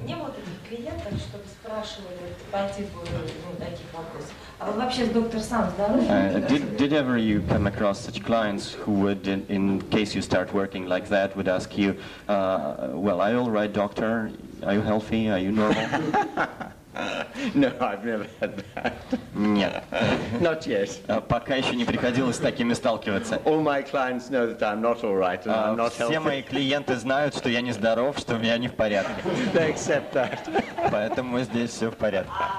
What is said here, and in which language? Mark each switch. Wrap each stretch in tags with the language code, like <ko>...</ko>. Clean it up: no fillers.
<ru>Не было таких клиентов, чтобы спрашивали по типу таких вопросов. А вы вообще доктор сам здоровый?</ru> <en>Did ever you come across such clients who would, in case you start working like that, would ask you, well, are you all right, doctor? Are you healthy? Are you normal? No, I've never had that.</en> <ru>Нет.</ru> <en>Not yet.</en> <ru>Пока еще не приходилось с такими сталкиваться.</ru> <en>All my clients know that I'm not all right and I'm not</en> <ru>Все</ru> <en>healthy.</en> <ru>мои клиенты знают, что я не здоров, что я не в порядке.</ru> <en>They accept that.</en> <ru>Поэтому здесь все в порядке.</ru>